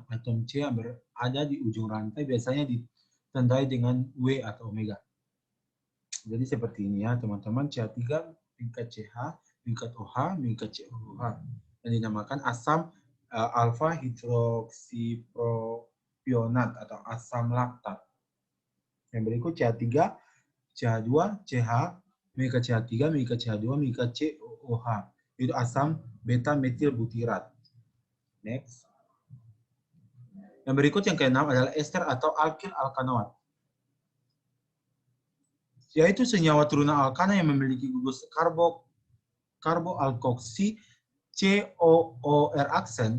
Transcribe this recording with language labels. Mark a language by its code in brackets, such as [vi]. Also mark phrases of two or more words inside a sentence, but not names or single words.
[id] Atom C yang berada di ujung rantai biasanya ditandai dengan W atau omega. Jadi seperti ini ya teman-teman, CH3 tingkat CH, tingkat OH, tingkat COOH. Yang dinamakan asam alfa hidroksipropionat atau asam laktat. Yang berikut CH3, CH2, CH, mika CH3, mika CH2, mika COOH. Itu asam beta metil butirat. Next. Yang berikut yang keenam adalah ester atau alkil alkanoat. Yaitu senyawa turunan alkana yang memiliki gugus karboalkoksi COOR aksen.